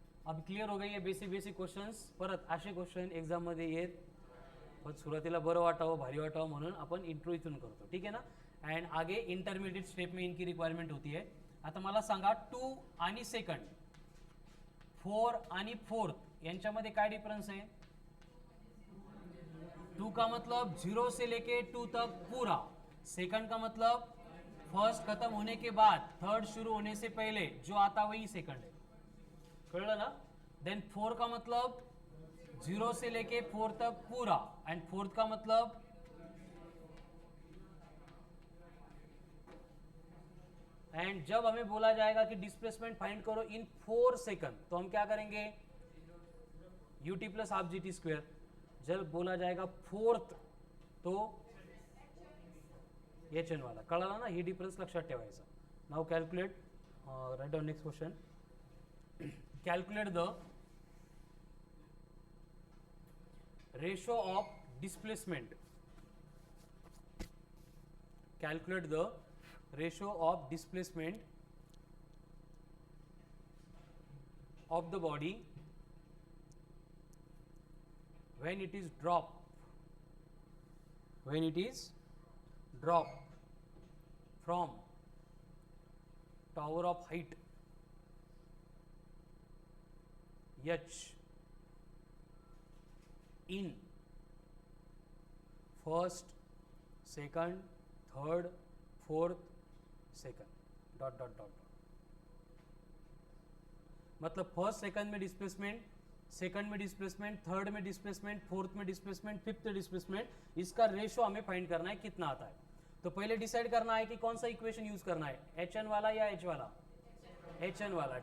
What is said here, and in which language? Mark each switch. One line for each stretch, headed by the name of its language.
Hindi: अब क्लियर हो गई
Marathi: आहे बेसिक क्वेश्चन्स. परत असे क्वेश्चन एक्झाम मध्ये येत, पण सुरुवातीला बरं वाटावं, भारी वाटावं म्हणून आपण इंट्रो इथून करतो.
Hindi: ठीक है ना. एंड आगे इंटरमीडिएट स्टेप में इनकी रिक्वायरमेंट होती है.
Marathi: आता मला सांगा 2 आणि सेकंड, 4 आणि 4th यांच्यामध्ये काय डिफरेंस है?
Hindi: 2 का मतलब 0 से लेके 2 तक पूरा. सेकंड का मतलब फर्स्ट खत्म होने के बाद थर्ड शुरू होने से पहले जो आता वही सेकंड है.
Marathi: कळलं ना.
Hindi: देन 4 का मतलब 0 से लेके 4 तक पूरा एंड 4th का मतलब एंड जब हमें बोला जाएगा कि डिस्प्लेसमेंट फाइंड करो इन 4 सेकंड तो हम क्या करेंगे? ut plus half G T square. जब बोला जाएगा 4th तो एच एन वाला.
Marathi: कळाला ना. ही डिफरन्स लक्षात ठेवायचा.
English: Now calculate, write down next question. Calculate the ratio of displacement. Calculate the ratio of displacement of the body when it is dropped from tower of height h in first, second, third, fourth, second dot dot dot.
Hindi: मतलब first second में displacement, second में displacement, third में displacement, fourth में displacement, fifth displacement. इसका ratio हमें find करना है कितना आता है. तो पहले डिसाइड करना है कि कौन सा इक्वेशन यूज करना है, एच एन वाला या एच वाला? एच एन वाला.